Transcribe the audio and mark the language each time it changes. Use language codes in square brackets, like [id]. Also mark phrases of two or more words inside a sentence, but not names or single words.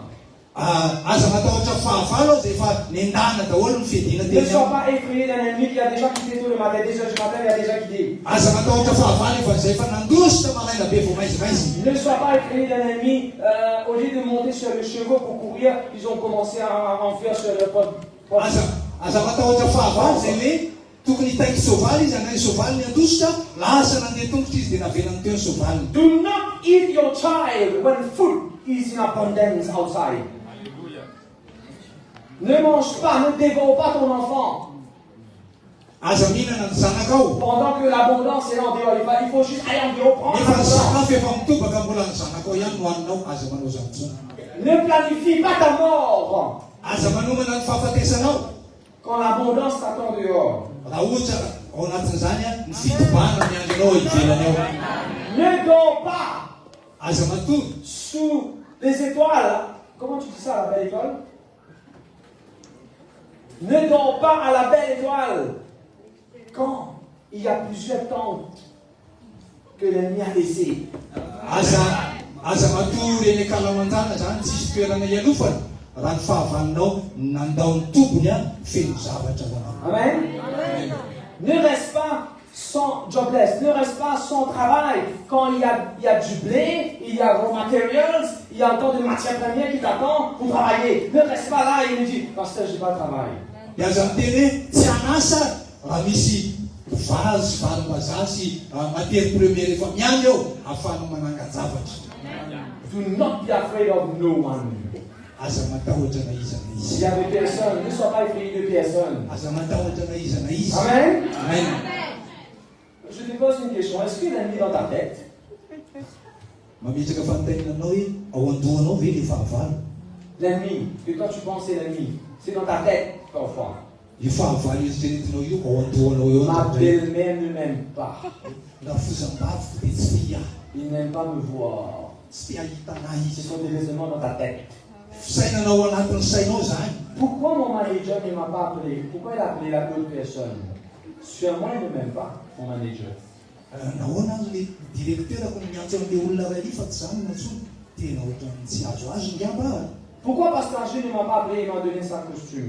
[mg] Aza matahotra fahavalo azy efa nendana daholo ny fiadiana [fr] Ne [mg] teny [fr] sois [mg] aminy. [fr] pas effrayé d'un ennemi qui a déjà quitté tôt le matin, 2 heures du matin, il a déjà quitté. [mg] Aza matahotra fahavalo efa zay efa nandositra maraina be vao maizimaizina. [fr] Ne sois pas effrayé d'un ennemi, au lieu de monter sur le chevaux pour courir, ils ont commencé à enfuir sur le pot. [mg] Aza matahotra fahavalo zay hoe tokony hitaiky soavaly izy anay soavaly ny andositra lasa nandeha tongotra izy dia navelany teo ny soavaly. [en] Do not eat your child when food is in abundance outside. [fr] Ne mange pas, ne dévore pas ton enfant. [mg] Aza mihinana ny zanakao. [fr] Pendant que l'abondance est en dehors, il faut juste aller en dehors, prendre [mg] Nefa ny [fr] l'abondance. [mg] sakafo efa mitobaka mbola ny zanakao ihany no haninao. Aza manao zany tsony. [fr] Ne planifie pas ta mort [mg] Aza manomana ny fahafatesanao. [fr] quand l'abondance t'attend dehors. [mg] Raha ohatra ao anatin'izany ny fitobana miandry anao ivelany ao. [fr] Ne dors pas [mg] Aza matory [fr] sous les étoiles. Comment tu dis ça, la belle étoile? Ne dors pas à la belle étoile. Quand il y a plusieurs tentes que l'ennemi a laissées. [mg] Aza matory eny akalamanjana zany tsisy toerana ialofana. Raha ny fahavalinao nandao ny tombony feno zavatra ho anao. Amen. [fr] Ne reste pas jobless, ne reste pas sans travail. Quand il y a du blé, il y a [en] raw materials, [fr] il y a encore de matières premières qui t'attendent pour travailler. Ne reste pas là et me dis, pasteur, je n'ai pas de travail. [mg] Aza miteny hoe tsy anasa raha misy vazy varim-bazaha sy [fr] matière première [mg] efa miany eo ahafahanao mananga-javatra. [en] Do not be afraid of no one. [mg] Aza matahotra na iza na [fr] S'il [mg] izy. [fr] y a des personnes, ne sois pas effrayé de personnes. [mg] Aza matahotra na iza na izy. Amen. Amen. [fr] Je te pose une question. Est-ce que l'ennemi est dans ta tête? [mg] Mametraka fanontanianao hoe ao andohanao ve le fahavalo? [fr] L'ennemi, que toi tu penses c'est l'ennemi, c'est dans ta tête parfois. [mg] Io fahavalo eritreretinao io ao andohanao eo [fr] Ma [mg] ny [fr] belle-mère ne m'aime pas. [mg] raha fozam-bavoko dia tsy tia. [fr] Il n'aime pas me voir. [mg] Tsy tia hitanay [fr] Ce [mg] izy. [fr] sont des raisonnements dans ta tête. [mg] Fisainanao anatin'ny sainao zany. [fr] Pourquoi mon manager ne m'a pas appelé? Pourquoi il a appelé la autre personne? Sûrement il ne m'aime pas, mon manager. [mg] Nahoana azy le direkteurako miantso an'le olona ray fa tsy zany natsony. Tena ohatran'ny tsy azo azy ngamba. [fr] Pourquoi Pasteur Angèle ne m'a pas appelé et m'a donné sa costume?